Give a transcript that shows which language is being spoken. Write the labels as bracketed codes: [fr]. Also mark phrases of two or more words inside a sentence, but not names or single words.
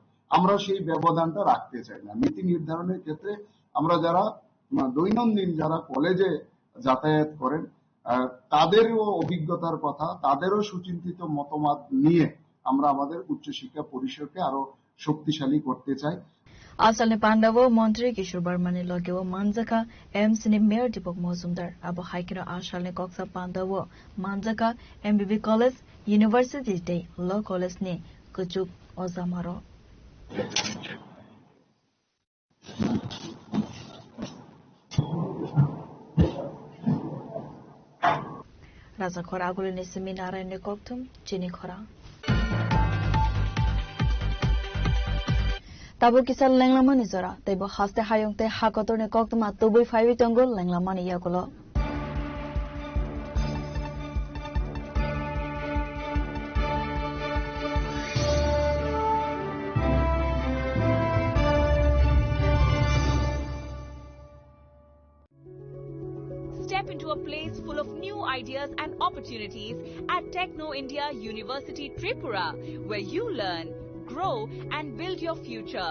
[bn] আমরা সেই ব্যবধানটা রাখতে চাই না। নীতি নির্ধারণের ক্ষেত্রে আমরা যারা দৈনন্দিন যারা কলেজে যাতায়াত করেন তাদেরও অভিজ্ঞতার কথা, তাদেরও সুচিন্তিত মতামত নিয়ে আমরা আমাদের উচ্চশিক্ষা পরিসরকে আরো শক্তিশালী করতে চাই। [trp] आसालनि पाण्डव मन्त्री किशोर बर्मानि लगेव मानजाका एमसीनि मेयर दीपक मजुमदार अब हाइकिनो आसालनि कक्सा पाण्डव मानजाका एमबीबी कलेज [en] University Day [trp] ल कलेजनि कुचुक अजामारो राजा खरा आगुलिनि सिमी नारायण कक्थुम चिनी खरा Tabo kisal lenglama ni zora, tebo haste hayong te hakotor ne koktuma tubui faiwi tongo lenglama ni yakulo. [en] Step into a place full of new ideas and opportunities at Techno India University Tripura, where you learn, grow and build your future.